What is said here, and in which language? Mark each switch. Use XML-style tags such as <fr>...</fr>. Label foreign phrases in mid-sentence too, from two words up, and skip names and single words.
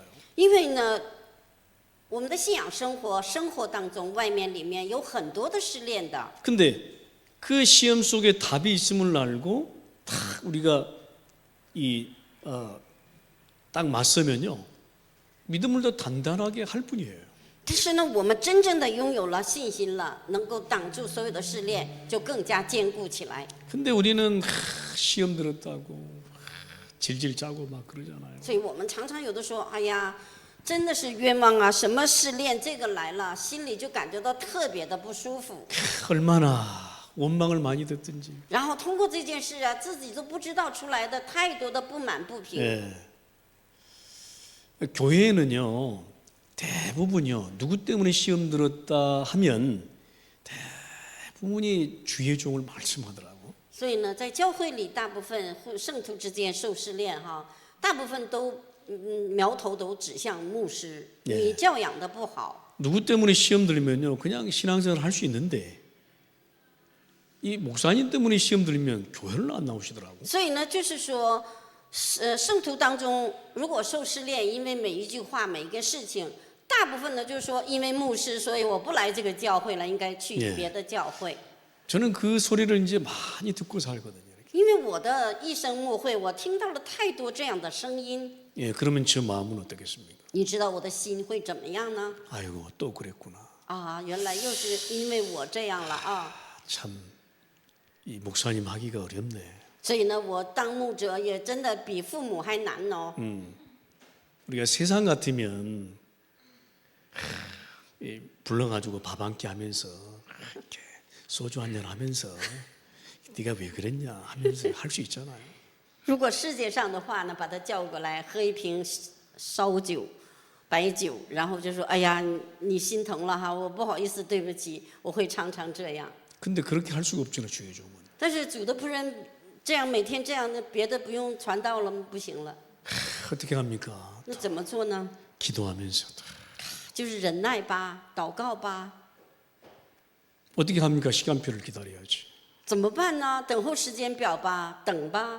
<zh>因为呢，我们的信仰生活当中，外面里面有很多的试炼的。</zh> <ko>근데 그 시험 속에 답이 있음을 알고 다 우리가 딱 맞서면요 믿음을 더 단단하게 할 뿐이에요.</ko> <zh>但是呢，我们真正的拥有了信心了，能够挡住所有的试炼，就更加坚固起来。</zh> <ko>근데 우리는 시험 들었다고 질질 짜고 막 그러잖아요.</ko> <zh>所以我们常常有的说，哎呀，真的是冤枉啊！什么试炼这个来了，心里就感觉到特别的不舒服。</zh> <ko>얼마나 원망을 많이 듣든지.</ko> <zh>然后通过这件事啊，自己都不知道出来的太多的不满不平。</zh> <ko>예. 교회에는요 대부분요 누구 때문에 시험 들었다 하면 대부분이 주의 종을 말씀하더라고.</ko> <zh>所以呢，在教会里，大部分圣徒之间受试炼哈，大部分都苗头都指向牧师，</zh> <ko>예</ko> <zh>你教养的不好。</zh> <ko>누구 때문에 시험 들면요 그냥 신앙생활 할 수 있는데 이 목사님 때문에 시험 들면 교회를 안 나오시더라고.</ko> <zh>所以呢，就是说，圣徒当中如果受试炼，因为每一句话、每一个事情，大大部分呢就是说，因为牧师，所以我不来这个教会了，应该去</zh> <ko>예</ko> <zh>别的教会。</zh> <ko>저는 그 소리를 이제 많이 듣고 살거든요.</ko> <zh>因为我的一生牧会，我听到了太多这样的声音。</zh> <ko>예, 그러면 저 마음은 어떻겠습니까?</ko> <zh>你知道我的心会怎么样呢？</zh> <ko>아이고 또 그랬구나.</ko> <zh>啊，原来又是因为我这样了啊！</zh> <ko>참 이 목사님 하기가 어렵네.</ko> <zh>所以呢，我当牧者也真的比父母还难哦。</zh> <ko>우리가 세상 같으면 불러가지고 밥 한 끼 하면서 이렇게 소주 한잔 하면서 네가 왜 그랬냐 하면서 할 수 있잖아요.</ko> <zh>如果世界上的话呢，把他叫过来喝一瓶烧酒、白酒，然后就说：“哎呀，你心疼了哈，我不好意思，对不起。” 我会常常这样。</zh> <ko>근데 그렇게 할 수가 없잖아 주의 종은.</ko> <zh>但是主的仆人这样每天这样的，别的不用传道了，不行了。</zh> <ko>어떻게 합니까?</ko> <zh>那怎么做呢？</zh> <ko>기도하면서.</ko> <zh>就是忍耐吧，祷告吧。</zh> <ko>어떻게 합니까? 시간표를 기다려야지.</ko> <zh>怎么办呢？等候时间表吧，等吧，</zh>